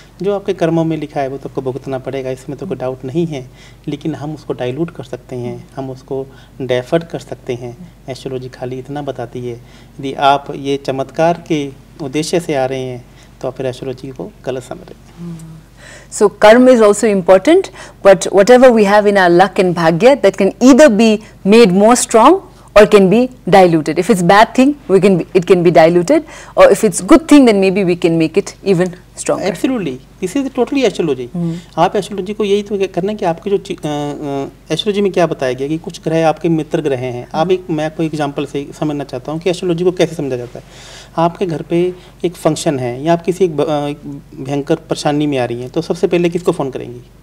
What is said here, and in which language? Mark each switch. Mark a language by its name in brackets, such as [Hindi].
[Hindi] जो आपके कर्मों में लिखा है वो तो आपको भुगतना पड़ेगा, इसमें तो कोई डाउट नहीं है। लेकिन हम उसको डाइल्यूट कर सकते हैं, हम उसको डाइवर्ट कर सकते हैं। एस्ट्रोलॉजी खाली इतना बताती है। यदि आप ये चमत्कार के उद्देश्य से आ रहे हैं तो आप फिर एस्ट्रोलॉजी को गलत समझ रहे हैं। [English] So karma is also important, but whatever we have in our luck and bhagya, that can either be made more strong or can be diluted. If it's bad thing, it can be diluted, or if it's good thing, then maybe we can make it even stronger. Absolutely, this is totally astrology. [Hindi] आप astrology को यही तो करना है कि आपके जो astrology में क्या बताया गया कि कुछ ग्रह आपके मित्र ग्रह हैं. मैं आपको एग्जांपल से समझना चाहता हूँ कि एस्ट्रोलॉजी को कैसे समझा जाता है. आपके घर पे एक फंक्शन है या आप किसी एक भयंकर परेशानी में आ रही हैं, तो सबसे पहले किसको फ़ोन करेंगी?